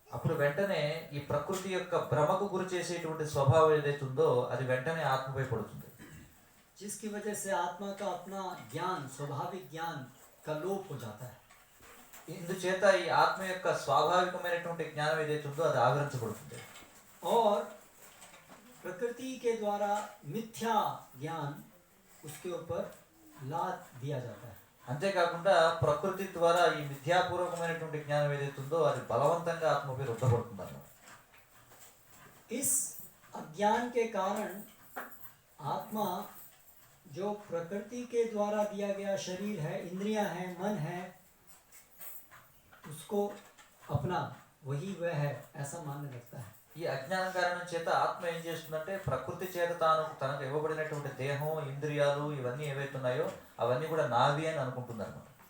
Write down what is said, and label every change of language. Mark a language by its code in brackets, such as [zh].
[te] అప్పుడు వెంటనే ఈ ప్రకృతి యొక్క భ్రమకు గురి చేసేటువంటి స్వభావం ఏదైతే ఉందో అది వెంటనే ఆత్మపై పడుతుంది. [hi] जिसकी वजह से आत्मा का अपना ज्ञान, स्वाभाविक ज्ञान का लोप हो जाता है। [te] ఇందుచేత ఈ ఆత్మ యొక్క స్వాభావికమైనటువంటి జ్ఞానం ఏదైతే ఉందో అది ఆవరించబడుతుంది. [hi] और प्रकृति के द्वारा मिथ्या ज्ञान उसके ऊपर लाद दिया जाता है। [te] అంతేకాకుండా ప్రకృతి ద్వారా ఈ మిథ్యాపూర్వకమైనటువంటి జ్ఞానం ఏదైతే ఉందో అది బలవంతంగా ఆత్మపై రుద్దబడుతుంది అన్నమాట. [hi] इस अज्ञान के कारण आत्मा जो प्रकृति के द्वारा दिया गया शरीर है, इंद्रियां हैं, मन है, उसको अपना वही वह है ऐसा मानने लगता है। [te] ఈ అజ్ఞానం కారణం చేత ఆత్మ ఏం చేస్తుందంటే ప్రకృతి చేత తనకు ఇవ్వబడినటువంటి దేహం, ఇంద్రియాలు ఇవన్నీ ఏవైతే ఉన్నాయో అవన్నీ కూడా నావి అని అనుకుంటుంది అన్నమాట.